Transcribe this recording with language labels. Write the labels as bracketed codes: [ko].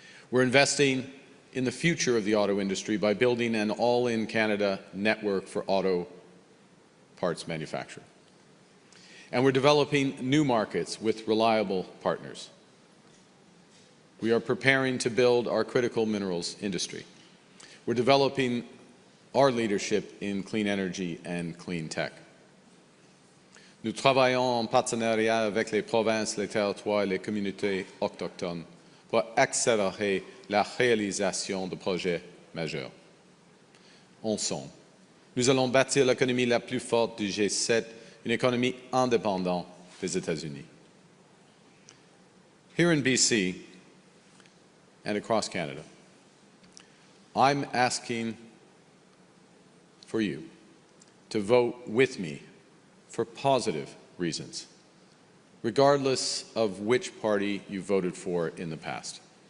[en] We're investing in the future of the auto industry by building an all-in-Canada network for auto parts manufacture. And we're developing new markets with reliable partners. We are preparing to build our critical minerals industry. We're developing our leadership in clean energy and clean tech. [fr] Nous travaillons en partenariat avec les provinces, les territoires et les communautés autochtones pour accélérer la réalisation de projets majeurs. Ensemble, nous allons bâtir l'économie la plus forte du G7, une économie indépendante des États-Unis. [en] Here in BC and across Canada, I'm asking for you to vote with me for positive reasons, regardless of which party you voted for in the past.